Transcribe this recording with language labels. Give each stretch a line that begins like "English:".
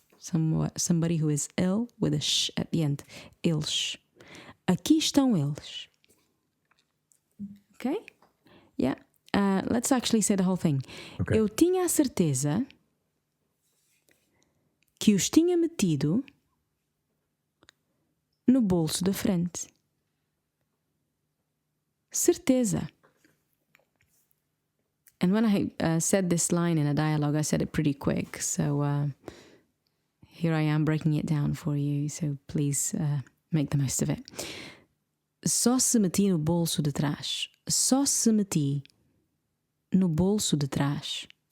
English: Somebody who is ill with a sh at the end.
Portuguese: Eles. Aqui estão eles.
English: Okay? Yeah. Let's actually say the whole thing. Okay.
Portuguese: Eu tinha a certeza que os tinha metido no bolso da frente. Certeza.
English: And when I said this line in a dialogue, I said it pretty quick. So here I am breaking it down for you. So please make the most of it.
Portuguese: Só se meti no bolso de trás. Só se meti no bolso de trás.